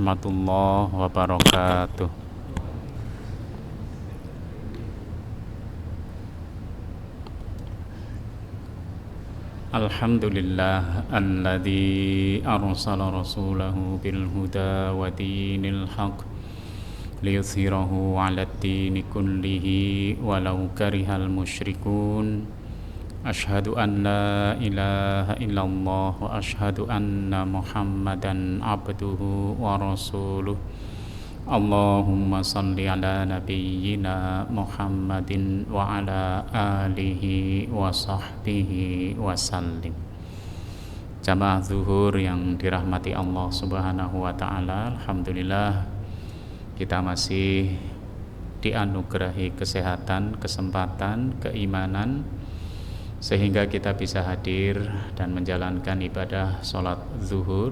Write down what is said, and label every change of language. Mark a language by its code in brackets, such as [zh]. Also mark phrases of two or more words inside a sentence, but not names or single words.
[ar] ورحمة الله وبركاته. الحمد لله الذي أرسل رسوله بالهدى ودين الحق ليظهره على الدين كله ولو كره المشركون. أشهد أن لا إله إلا الله وأشهد أن محمدا عبده ورسوله. اللهم صل على نبينا محمد وعلى آله وصحبه وسلم. [id] Jamaah zuhur yang dirahmati [ar] الله سبحانه وتعالى, [id] alhamdulillah kita masih dianugerahi kesehatan, kesempatan, keimanan sehingga kita bisa hadir dan menjalankan ibadah sholat zuhur.